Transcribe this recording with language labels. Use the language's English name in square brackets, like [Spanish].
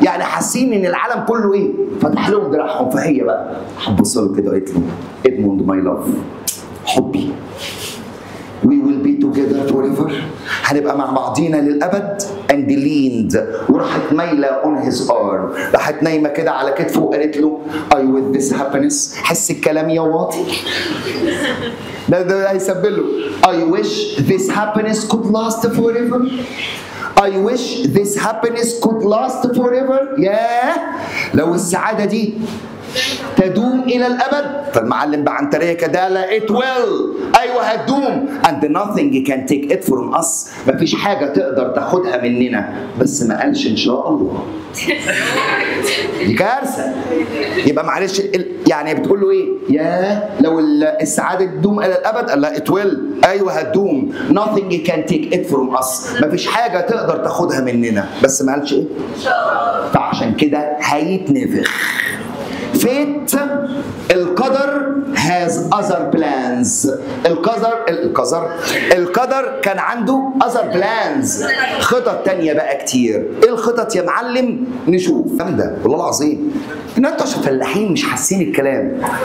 [Arabic] يعني حاسين ان العالم كله ايه؟ فتح لهم دراعهم. فهي بقى هتبص له كده قالت له ادموند [English] my love [Arabic] حبي [English] we will be together forever، [Arabic] هنبقى مع بعضينا للأبد. [English] and leaned [Arabic] وراحت مايلة [English] on his arm، [Arabic] راحت نايمة كده على كتفه وقالت له [English] I with this happiness، [Arabic] حس الكلام يا واطي. ده هيسبله [English] I wish this happiness could last forever. I wish this happiness could last forever. [Arabic] ياه لو السعادة دي تدوم إلى الأبد. فالمعلم بعنترية كده لا [English] it will، [Arabic] أيوه هتدوم. [English] and nothing can take it from us، [Arabic] مفيش حاجة تقدر تاخدها مننا. بس ما قالش إن شاء الله. دي كارثة. يبقى معلش يعني بتقول له إيه؟ ياه لو السعادة تدوم إلى الأبد، قال لا [English] it will، [Arabic] أيوه هتدوم. [English] nothing can take it from us، [Arabic] مفيش حاجة تقدر تاخدها مننا. بس ما قالش إيه؟ إن شاء الله. فعشان كده هيتنفخ. [English] Fate القدر has other plans. [Arabic] القدر كان عنده [English] other plans، [Arabic] خطط تانية بقى كتير. ايه الخطط يا معلم؟ نشوف. جامدة والله العظيم ان انتوا عشان فلاحين مش حاسين الكلام.